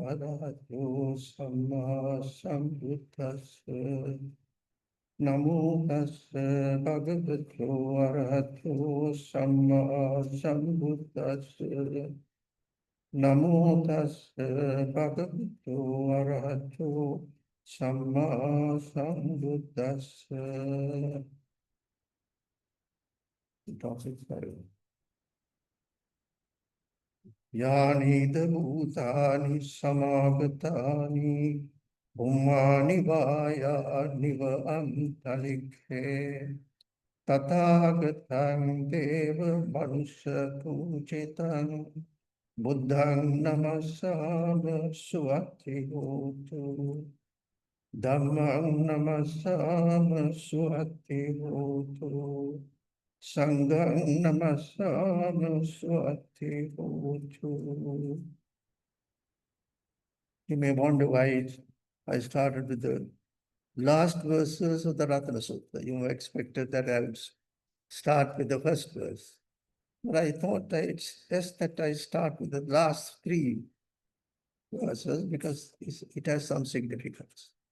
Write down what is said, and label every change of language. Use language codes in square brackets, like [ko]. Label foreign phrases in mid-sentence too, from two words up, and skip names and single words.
[pi] Arahato Samma Sambuddhassa Namo Tassa Bhagavato Arahato Samma Sambuddhassa Namo Tassa Bhagavato Arahato Samma Sambuddhassa. [en] The topic is [pi] Yani Bhutani Samagatani Bhumani Vaya Niva Antalikhe Tathagatam Deva Manusha Pujitam Buddhang Namasama Swati Hotu Dhammang Namasama Swati Hotu Sanghang Namasama Swati Hotu. [en] You may wonder why I started with the last verses of the Ratana Sutta. You expected that I would start with the first verse. But I thought it's best that I start with the last three verses because it has some significance.